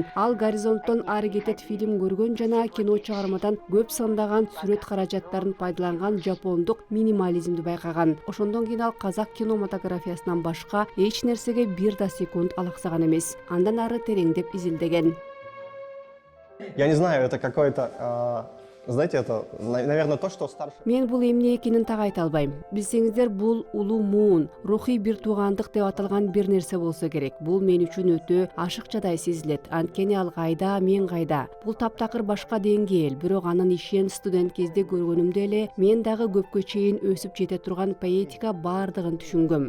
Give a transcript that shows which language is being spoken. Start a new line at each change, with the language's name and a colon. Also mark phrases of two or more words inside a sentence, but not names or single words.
Kyrgyz: Ал горизонттон ары кетет фильм көргөн жана кино чыгармадан көп сандаган сүрөт каражаттарын пайдаланган жапондук минимализмди байкаган. Ошондон кийин ал казак кинематографиясынан башка эч нерсеге бир да секунд алаксаган эмес. Андан ары тереңдеп изилдеген.
Russian: Я не знаю, это какое-то... Знаете, это, наверное, то, что старше...
Kyrgyz: Мен бул эмне экенин так айта албайм. Билсеңиздер, бул улуу муун, рухий бир туугандык деп аталган бир нерсе болсо керек. Бул мен үчүн өтө ашыкчадай сезилет. Анткени ал кайда, мен кайда. Бул таптакыр башка деңгээл, бирок анын ишин студент кезде көргөнүмдө эле мен дагы көпкө чейин өсүп жете турган поэтика бардыгын түшүнгөм.